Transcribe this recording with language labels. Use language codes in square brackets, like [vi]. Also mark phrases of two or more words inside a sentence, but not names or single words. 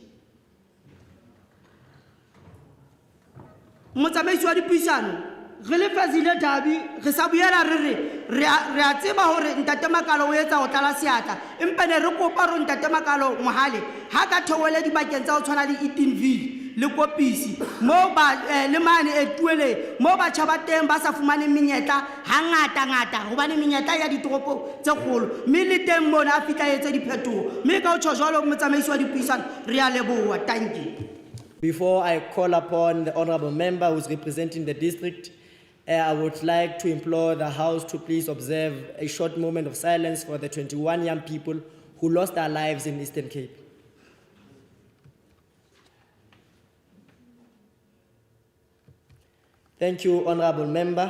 [st] Motsamaisi wa dipuisano re le Fezile Dabi re sa boela re a tseba hore Ntate Makalo o etsa ho tlala seatla, empa ne re kopa hore Ntate Makalo mohale ha ka theoele dibakeng tsa ho tshwana le Eatonville le Kopisi mo le mane Etuele mo batjha ba teng ba sa fumane menyetla ngata hobane menyetla ya ditoropo tse kgolo, mme le teng mona a fika etse diphetoho. Mme ka ho tjho jwalo motsamaisi wa dipuisano re a leboha. [en] Thank you. Before I call upon the honorable member who is representing the district, I would like to implore the House to please observe a short moment of silence for the 21 young people who lost their lives in Eastern Cape. Thank you, honorable member.